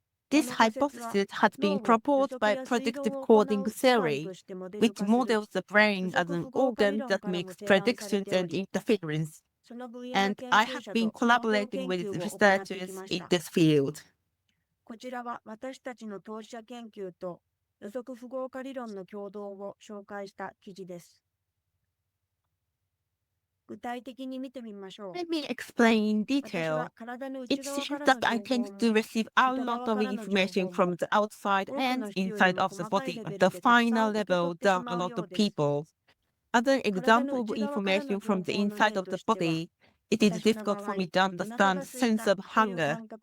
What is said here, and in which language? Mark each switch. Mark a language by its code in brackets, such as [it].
[en] This hypothesis has been proposed by predictive coding theory, which models the brain as an organ that makes predictions and interference. And I have been collaborating with researchers in this field. [ja] こちらは私たちの当事者研究と予測符号化理論の共同を紹介した記事です。具体的に見てみましょう。 [en] Let me explain in detail. It seems that I tend to receive a lot of information from the outside and inside of the body at the finer level than a lot of people. As an example of information from the inside of the body, it is difficult for me to understand the sense of hunger.